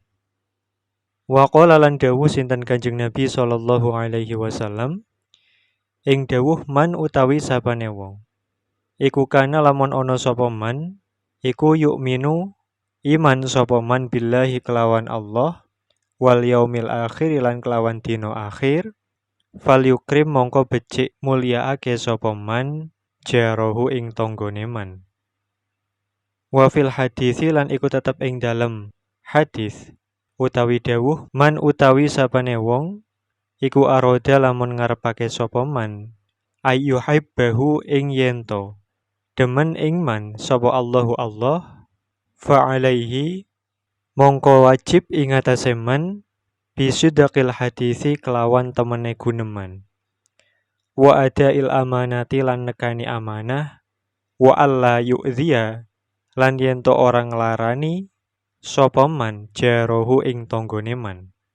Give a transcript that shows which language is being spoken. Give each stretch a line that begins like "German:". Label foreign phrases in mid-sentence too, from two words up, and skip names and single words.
Arabic: وقال
Javanese: lan dawuh sinten Kanjeng Nabi
Arabic: صلى الله عليه وسلم
Javanese: ing dawuh man utawi sapane wong iku kana lamun ana sapa man iku yu'minu iman sapa man billahi kelawan Allah
Arabic: واليوم الآخر
Javanese: lan kelawan dina akhir falyukrim mongko becik mulyaake sapa man jarahu ing tanggane man.
Arabic: وفي الحديث
Javanese: lan iku tetep ing dalem hadis utawi dawuh man utawi sapane wong iku aroda lamun ngarepake sapa man ayyuhibbahu ing yento demen ing man sapa Allahu Allah
Arabic: فعليه
Javanese: mongko wajib ing atase man
Arabic: بصدق الحديث
Javanese: kelawan temene guneman
Arabic: وأداء الأمانة
Javanese: lan nekani amanah
Arabic: وألا يؤذي
Javanese: lan yento orang larani sapa man jarahu ing tanggane man.